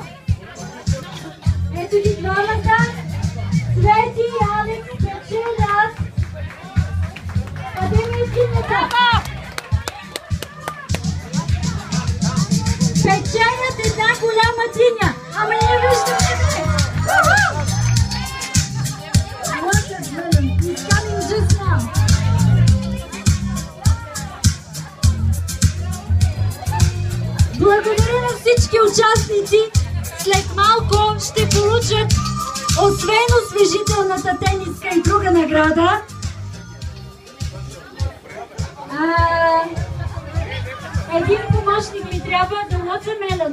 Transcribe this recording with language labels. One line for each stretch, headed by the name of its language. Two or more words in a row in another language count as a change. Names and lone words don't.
Bulgarian: Ето ги двамата. Свети и Алекс печелят. Къде ми е синята? Печелят една голяма диня. Ама не виждаме.
English: Watermelon is coming just now.
Bulgarian: Благодаря на всички участници. След малко ще получат освен освежителната тениска и друга награда. Един помощник ми трябва да Watermelon.